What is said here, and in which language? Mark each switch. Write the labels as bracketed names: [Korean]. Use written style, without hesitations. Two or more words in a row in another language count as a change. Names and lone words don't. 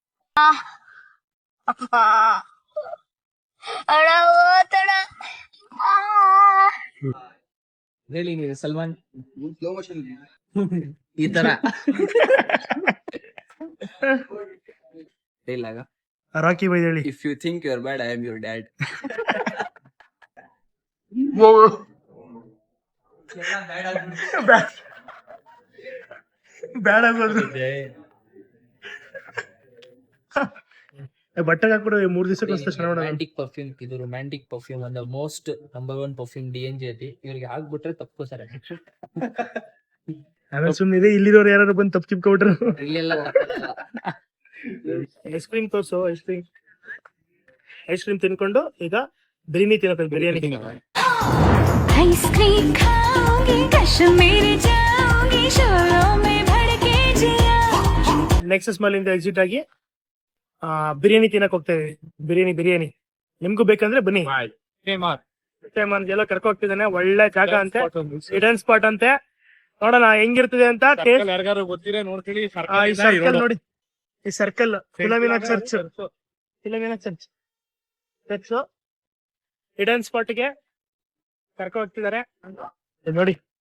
[Kannada] ಹೇಳಿ ನೀವು ಸಲ್ಮಾನ್ ಈ ತರ ಡೈಲಾಗ. ರಾಕಿ ಬೈದ್ ಹೇಳಿ. [English] If you think you are bad, I am your dad. [Kannada] ಬ್ಯಾಡ ಬಟ್ಟೆಗೆ ಹಾಕ್ಬಿಡು 3 ದಿವಸಕ್ಕೆ ಒಂದ್ಸಲ ಚೆನ್ನಾಗಿ ನೋಡೋಣ. [English] romantic perfume, [Kannada] ಇದು [English] romantic perfume [Kannada] ಅಂದ [English] most number 1 perfume [Kannada] DNG ಐತಿ. ಇವ್ರಿಗೆ ಹಾಕ್ಬಿಟ್ರೆ ತಪ್ಪು ಸರ್. ಆಮೇಲೆ ಸುಮ್ಮನೆ ಇಲ್ಲಿರೋರು ಯಾರು ಬಂದು ತಪ್ಪು ಚಿಪ್ಕೊಬಿಟ್ರು. ಇಲ್ಲೆಲ್ಲ [English] ice cream [Kannada] ತೋರ್ಸು. [English] ice cream [Kannada] ತಿನ್ಕೊಂಡು ಈಗ ಬಿರಿಯಾನಿ ತಿನ್ನೋದು. ಬಿರಿಯಾನಿ [Hindi] आइसक्रीम खाओगी कश्मीर जाओगी शोरों में भड़के जिया [Kannada] ನೆಕ್ಸಸ್ ಮಾಲ್ ಇಂದ ಎಕ್ಸಿಟ್ ಆಗಿ ಬಿರಿಯಾನಿ ತಿನ್ನಕ್ ಹೋಗ್ತಾ ಇದೀವಿ. ಬಿರಿಯಾನಿ ನಿಮ್ಗೂ ಬೇಕಂದ್ರೆ ಬನ್ನಿ. ಎಲ್ಲ ಕರ್ಕೊ ಹೋಗ್ತಿದ್ದಾನೆ. ಒಳ್ಳೆ ಜಾಗ ಅಂತೆ, [English] hidden spot [Kannada] ಅಂತೆ. ನೋಡೋಣ ಹೆಂಗಿರ್ತದೆ ಅಂತ. ಯಾರಿಗಾರು ಗೊತ್ತಿರ ನೋಡ್ತೀವಿ. ಈ ಸರ್ಕಲ್ ನೋಡಿ, ಈ ಸರ್ಕಲ್ ಫಿಲಮಿನ ಚರ್ಚ್ [English] hidden spot [Kannada] ಕರ್ಕೊ ಹೋಗ್ತಿದ್ದಾರೆ ನೋಡಿ.